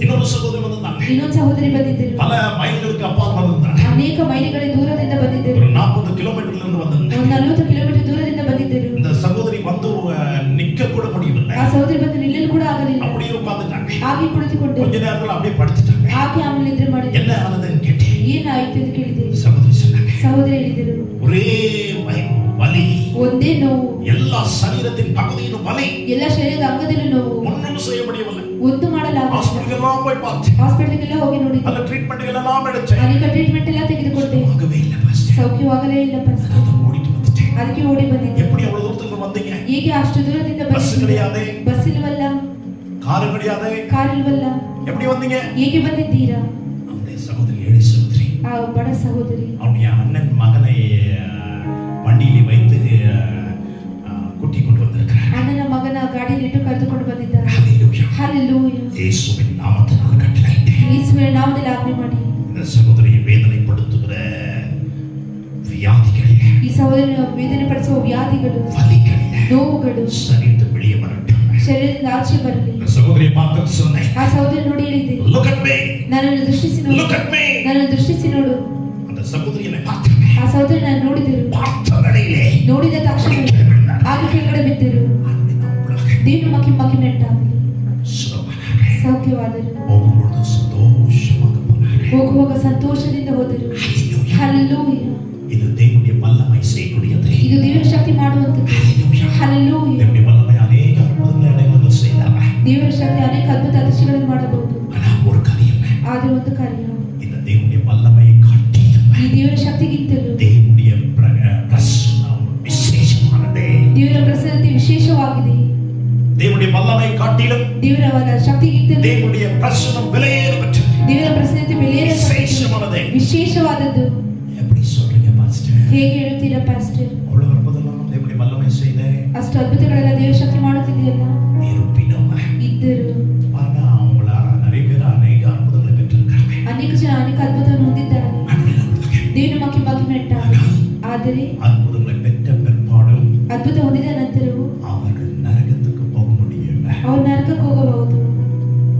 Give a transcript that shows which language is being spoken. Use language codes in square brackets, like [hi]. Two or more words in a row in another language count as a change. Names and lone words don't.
[ta] இன்னொரு சகோதரி வந்தாங்க. [kn] ಇನ್ನೊಂದು ಸಹೋದರಿ ಬಂದಿದ್ದರು. [ta] பல மைல்களுக்கு அப்பால் வந்தாங்க. [kn] ಅನೇಕ ಮೈಲಿಗಳ ದೂರದಿಂದ ಬಂದಿದ್ದರು. [ta] ஒரு 40 கிலோமீட்டர்ல இருந்து வந்தாங்க. [kn] ಒಂದು 40 ಕಿಲೋಮೀಟರ್ ದೂರದಿಂದ ಬಂದಿದ್ದರು. [ta] இந்த சகோதரி வந்து நிக்க கூட முடியவில்லை. [kn] ಆ ಸಹೋದರಿ ಬಂದು ನಿಲ್ಲಲು ಕೂಡ ಆಗಲಿಲ್ಲ. [ta] அப்படியே உட்கார்ந்துட்டாங்க. [kn] ಹಾಗೆ ಕುಳಿತುಕೊಂಡರು. [ta] கொஞ்ச நேரத்துல அப்படியே படுத்துட்டாங்க. [kn] ಹಾಗೆ ಆಮೇಲೆ ನಿದ್ರೆ ಮಾಡಿದರು. [ta] என்ன ஆனதுன்னு கேட்டேன். [kn] ಏನಾಯಿತು ಎಂದು ಕೇಳಿದೆ. [ta] சகோதரி சொன்னாங்க, [kn] ಸಹೋದರಿ ಹೇಳಿದರು, [ta] ஒரே வலி, [kn] ಒಂದೇ ನೋವು, [ta] எல்லா சரீரத்தின் பகுதியிலும் வலி, [kn] ಎಲ್ಲ ಶರೀರದ ಅಂಗದಲ್ಲೂ ನೋವು, [ta] ஒன்றும் செய்ய முடியவில்லை. [kn] ಒಂದು ಮಾಡಲಾಗಲಿಲ್ಲ. [ta] ஹாஸ்பிடலுக்கு எல்லாம் போய் பார்த்தேன். [kn] ಹಾಸ್ಪಿಟಲ್ಗೆಲ್ಲ ಹೋಗಿ ನೋಡಿದೆ. [ta] அந்த ட்ரீட்மெண்ட் எல்லாம் எடுத்தேன். [kn] ಅನೇಕ ಟ್ರೀಟ್ಮೆಂಟ್ ಎಲ್ಲ ತೆಗೆದುಕೊಂಡೆ. [ta] ஆகவே இல்லை பாஸ்டர். [kn] ಸೌಖ್ಯವಾಗಲೇ ಇಲ್ಲ ಪಾಸ್ಟರ್. [ta] அதான் ஓடிட்டு வந்துட்டேன். [kn] ಅದಕ್ಕೆ ಓಡಿ ಬಂದಿದ್ದೆ. [ta] எப்படி அவ்வளவு தூரத்துக்கு வந்தீங்க? [kn] ಹೀಗೆ ಅಷ್ಟು ದೂರದಿಂದ [ta] பஸ் கிடையாது, [kn] ಬಸ್ ಇಲ್ವಲ್ಲ, [ta] கார் கிடையாது, [kn] ಕಾರ್ ಇಲ್ವಲ್ಲ, [ta] எப்படி வந்தீங்க? [kn] ಹೇಗೆ ಬಂದಿದ್ದೀರಾ? [ta] அந்த சகோதரி, ஏழை சகோதரி, [kn] ಆ ಬಡ ಸಹೋದರಿ [ta] அவனுடைய அண்ணன் மகனை வண்டியிலே வைத்து கூட்டி கொண்டு வந்திருக்கிறார். [kn] ಅಣ್ಣನ ಮಗನ ಗಾಡಿಯಲ್ಲಿಟ್ಟು ಕರೆದುಕೊಂಡು ಬಂದಿದ್ದಾರೆ. [ta] ஹல்லேலூயா. [kn] ಹಲ್ಲೆಲೂಯಾ. [ta] இயேசுவின் நாமத்தினால் கட்டளையிட்டேன். [kn] ಯೇಸುವಿನ ನಾಮದಲ್ಲಿ ಆಜ್ಞೆ ಮಾಡಿ. [ta] இந்த சகோதரியை வேதனைப்படுத்துகிற வியாதிகள், [kn] ಈ ಸಹೋದರನ ವೇದನೆ ಪಡಿಸುವ ವ್ಯಾಧಿಗಳು, [ta] வலிகள் [kn] ನೋವುಗಳು [ta] சரீரத்தை வெளியே வரட்டும். [kn] ಶರೀರದಿಂದ ಆಚೆ ಬರಲಿ. [ta] இந்த சகோதரியை பார்த்து சொன்னேன், [kn] ಆ ಸಹೋದರಿ ನೋಡಿ ಹೇಳಿದೆ, [en] look at me, [kn] ನನ್ನನ್ನು ದೃಷ್ಟಿಸಿ ನೋಡು, [en] look at me. [kn] ನನ್ನನ್ನು ದೃಷ್ಟಿಸಿ ನೋಡು. [ta] அந்த சகோதரி என்னை பார்த்தாங்க. [kn] ಆ ಸಹೋದರಿ ನಾನು ನೋಡಿದರು. [ta] பார்த்த வேளையிலே [kn] ನೋಡಿದ ತಕ್ಷಣ ಆಗ ಕೆಳಗಡೆ ಬಿದ್ದರು. ದೇವರ ಮಹಿಮೆ ಉಂಟಾಗಲಿ. [ta] சுகமானாங்க. [kn] ಸೌಖ್ಯವಾದರು. [ta] போகும்பொழுது சந்தோஷமாக போனாங்க. [kn] ಹೋಗುವಾಗ ಸಂತೋಷದಿಂದ ಹೋದರು. [ta] ஹல்லேலூயா. [kn] ಹಲ್ಲೆಲೂಯಾ. [ta] இது தேவனுடைய வல்லமை செய்யக்கூடியது. [kn] ಇದು ದೇವರ ಶಕ್ತಿ ಮಾಡುವಂತದ್ದು. [ta] ஹல்லேலூயா. [kn] ಹಲ್ಲೆಲೂಯಾ. [ta] தேவனுடைய வல்லமை அநேக அற்புதங்களை அடையாளங்கள் செய்தாங்க. [kn] ದೇವರ ಶಕ್ತಿ ಅನೇಕ ಅದ್ಭುತ ಅದೃಶ್ಯಗಳನ್ನು ಮಾಡಬಹುದು. [ta] ஆனா ஒரு காரியம், [kn] ಆದರೆ ಒಂದು ಕಾರ್ಯ, [ta] இந்த தேவனுடைய வல்லமையை காட்டிலும் [kn] ಈ ದೇವರ ಶಕ್ತಿಗಿಂತಲೂ [ta] தேவனுடைய பிரசன்னம் விசேஷமானது. [kn] ದೇವರ ಪ್ರಸನ್ನತೆ ವಿಶೇಷವಾಗಿದೆ. [ta] தேவனுடைய வல்லமை காட்டிலும் [kn] ದೇವರ ಶಕ್ತಿಗಿಂತಲೂ [ta] தேவனுடைய பிரசன்னம் விலையேறப்பட்டது, [kn] ದೇವರ ಪ್ರಸನ್ನತೆ ಬೆಲೆಯ [ta] விசேஷமானது. [kn] ವಿಶೇಷವಾದದ್ದು. [ta] எப்படி சொல்றீங்க பாஸ்டர்? [kn] ಹೇಗೆ ಹೇಳುತ್ತೀರಾ ಪಾಸ್ಟರ್? [ta] அவ்வளவு அற்புதம் தேவனுடைய வல்லமை செய்த [kn] ಅಷ್ಟು ಅದ್ಭುತಗಳೆಲ್ಲ ದೇವರ ಶಕ್ತಿ ಮಾಡುತ್ತಿದೆಯಲ್ಲ. [ta] இருப்பினும் [kn] ಇದ್ದರು [ta] பாருங்க, அவங்கள நிறைய பேர் அநேக அற்புதங்களை பெற்றிருக்காங்க. [kn] ಅನೇಕ ಜನ ಅನೇಕ ಅದ್ಭುತವನ್ನು ಹೊಂದಿದ್ದಾರೆ. ದೇವರ ಮಹಿಮೆ ಉಂಟಾಗಲಿ. ಆದರೆ [ta] அற்புதங்களை பெற்ற பிற்பாடும் [kn] ಅದ್ಭುತ ಹೊಂದಿದ ನಂತರವೂ [ta] அவர்கள் நரகத்துக்கு போக முடியல. [kn] ಅವರು ನರಕಕ್ಕೆ ಹೋಗಬಹುದು.